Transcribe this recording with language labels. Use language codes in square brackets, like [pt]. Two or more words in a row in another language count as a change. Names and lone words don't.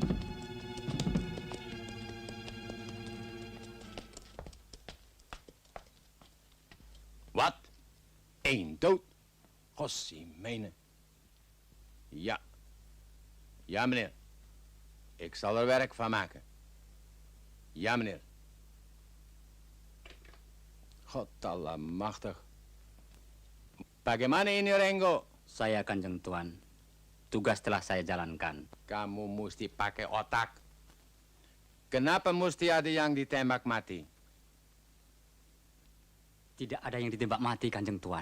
[nl] Wat? Eén dood? Gossie menen. Ja. Ja, meneer. Ik zal er werk van maken. Ja, meneer. God allemachtig. [id] Bagaimana ini, Rengo? Saya Kanjeng Tuan. Tugas telah saya jalankan. Kamu mesti pakai otak. Kenapa mesti ada yang ditembak mati? Tidak ada yang ditembak mati, Kanjeng Tuan.